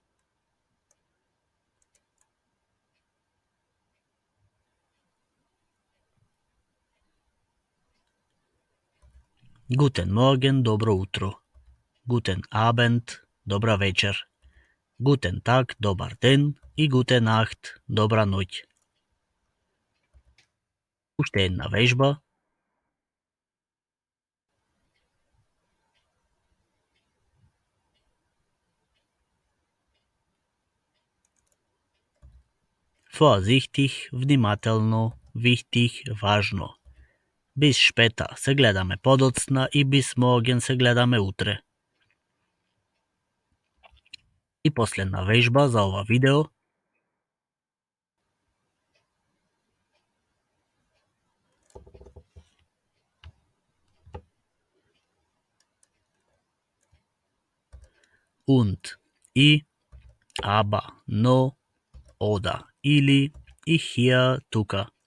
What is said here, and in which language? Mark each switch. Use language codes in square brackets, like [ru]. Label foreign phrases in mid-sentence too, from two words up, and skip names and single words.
[de] Guten Morgen, [mk] добро утро. [de] Guten Abend, [mk] добра вечер. [de] Guten Tag, [mk] добар ден и [de] Gute Nacht, [mk] добра ноќ. Уште една вежба. Vorsichtig, внимателно, wichtig, важно. [de] Bis später [mk] се гледаме подоцна и [de] bis morgen [mk] се гледаме утре. И последна вежба за ова видео. Und, и, aber, но, ода, или, и hier, тука.